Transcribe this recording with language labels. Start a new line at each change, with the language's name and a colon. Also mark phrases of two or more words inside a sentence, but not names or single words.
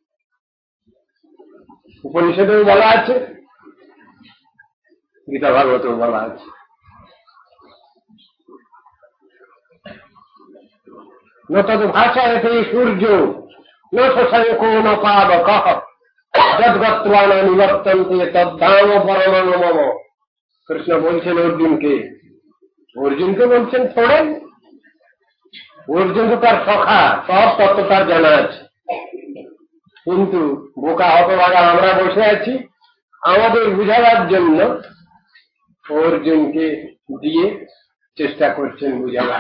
Bangla: উপনিষদেও বলা আছে, গীতা ভাগবতেও বলা আছে।
Sanskrit: ন তদ ভাষায়তে সূর্য ন শশাঙ্কো ন পাবকঃ যদ্গত্বা ন নিবর্তন্তে তদ্ধাম পরমং মম।
Bangla: কৃষ্ণ বলছেন অর্জুনকে, অর্জুনকে বলছেন থোড়ে, অর্জুন তো তার সখা, সব তত্ত্ব তার জানা আছে। কিন্তু বোকা হতভাগা আমরা বসে আছি, আমাদের বুঝাবার জন্য অর্জুনকে দিয়ে চেষ্টা করছেন বুঝাবার।